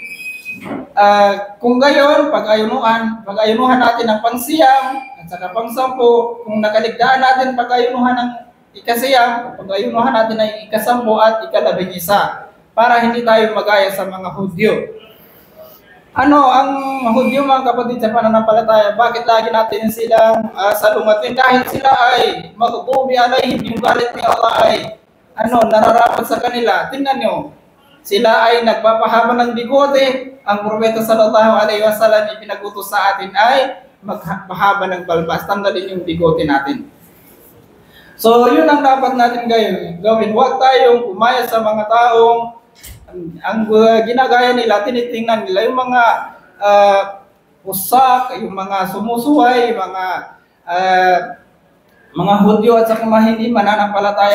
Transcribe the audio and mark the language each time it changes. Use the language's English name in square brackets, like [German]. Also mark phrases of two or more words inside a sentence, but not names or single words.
[Filipino] Kung gayon, pag-ayunuhan natin ang pangsiyam at saka pangsampu, kung nakaligtaan natin pag-ayunuhan ng ikasiyam, pag-ayunuhan natin ang ikasampu at ika-11, para hindi tayo mag-aya sa mga Hudyo. Ano ang Hudyo, mga kapatid, sa pananampalataya? Bakit lagi natin silang salungatin? Dahil sila ay [Arabic] مغضوب عليهم, [Filipino] yung galit ni Allah ay nararapat sa kanila. Tingnan nyo, sila ay nagpapahaba ng bigote. Ang Propeta [Arabic] صلى الله عليه وسلم [Filipino] ipinag-utos sa atin ay magpahaba ng balbas. Tanggalin yung bigote natin. So, yun ang dapat natin gawin. Huwag tayong umaya sa mga taong ang ginagaya nila, tinitingnan nila yung mga usak, yung mga sumusuway, mga Hudyo at saka mga hindi mananampalataya.